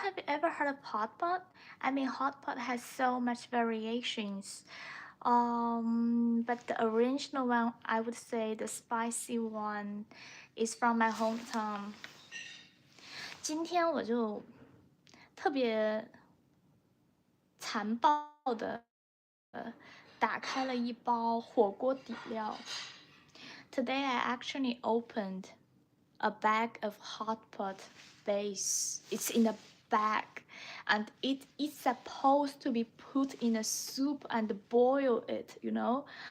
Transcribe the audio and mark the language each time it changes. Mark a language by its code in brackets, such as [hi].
[en] Have you ever heard of hot pot? I mean, hot pot has so much variations. But the original one, I would say the spicy one, is from my hometown. [zh] 今天我就特别残暴的打开了一包火锅底料。 [en] Today I actually opened a bag of hot pot base. It's in a bag, and it is supposed to be put in a soup and boil it, you know.